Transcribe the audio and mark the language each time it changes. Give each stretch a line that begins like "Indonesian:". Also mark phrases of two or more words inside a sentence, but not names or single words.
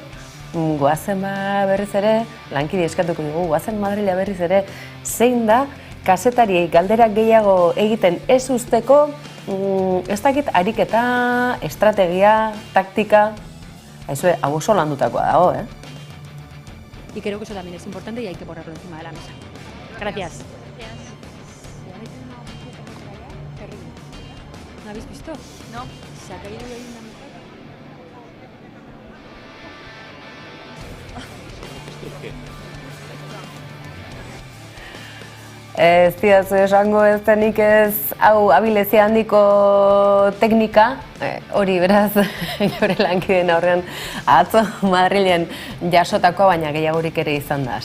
Basque: Goazen berriz ere, lankide eskatuko dugu, goazen Madrila berriz ere, zein da kazetariei galderak gehiago egiten ez usteko, ez dakit ariketa, estrategia, taktika, hau oso landutakoa dago,
Spanish: Y creo que eso también es importante y hay que ponerlo encima de la mesa. Gracias. ¿No habéis visto? No. Se ha caído ahí una mujer.
Basque: Ez didazu esango ez denik ez, hau abilezia handiko teknika, hori beraz, gure lankideen aurrean atzo Madrilen jasotakoa, baina gehiagorik ere izan da.